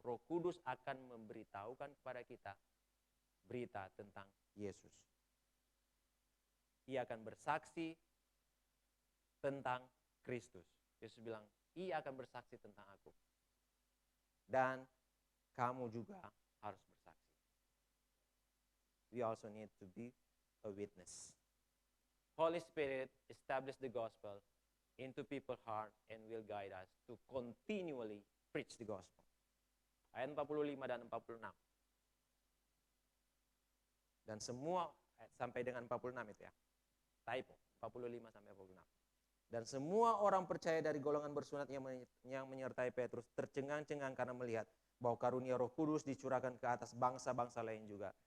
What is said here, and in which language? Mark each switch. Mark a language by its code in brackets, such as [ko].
[id] Roh Kudus akan memberitahukan kepada kita berita tentang Yesus. Ia akan bersaksi tentang Kristus. Yesus bilang, ia akan bersaksi tentang aku. Dan kamu juga harus bersaksi. [en] We also need to be a witness. Holy Spirit establish the gospel into people's heart and will guide us to continually preach the gospel. [id] Ayat 45 dan 46. Dan semua sampai dengan 46 itu ya. Typo, 45 sampai 46. Dan semua orang percaya dari golongan bersunat yang menyertai Petrus tercengang-cengang karena melihat bahwa karunia Roh Kudus dicurahkan ke atas bangsa-bangsa lain juga.